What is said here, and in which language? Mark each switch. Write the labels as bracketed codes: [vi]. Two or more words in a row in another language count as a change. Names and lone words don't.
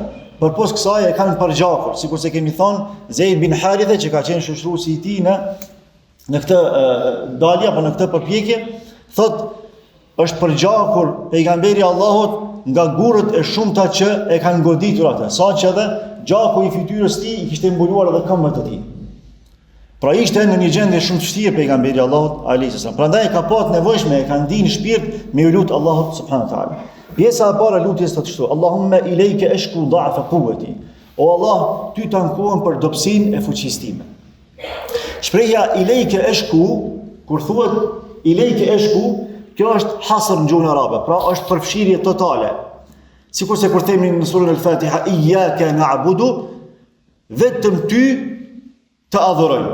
[sq] Përpos kësaj e kanë përgjakur, sikur se kemi thonë Zeid bin Harithe, që ka qenë shoqëruesi i tij në këtë dalje apo në këtë përpjekje, thotë është përgjakur pejgamberi Allahut nga gurët e shumta që e kanë goditur atë, saqë edhe gjaku i fytyrës tij i kishte mbuluar edhe këmbët e tij. Pra ishte në një gjendje shumë të vështirë pejgamberi Allahut [ar] عليه السلام. [sq] Prandaj ka pasur nevojshme, e ka ndinë shpirt me lut Allahut [ar] سبحانه وتعالى. [sq] Pjesa e parë e lutjes të kështu: [ar] اللهم إليك أشكو ضعف قوتي. [sq] O Allah, ty të ankohem për dobësinë e fuqisë time. Shprehja [ar] إليك أشكو, [sq] kur thuhet [ar] إليك أشكو, [sq] kjo është hasr në gjuhën arabe, pra është përfshirje totale. Sikur se kur themi në surën Al-Fatiha [ar] إياك نعبد, [sq] vetëm ty të adhurojmë.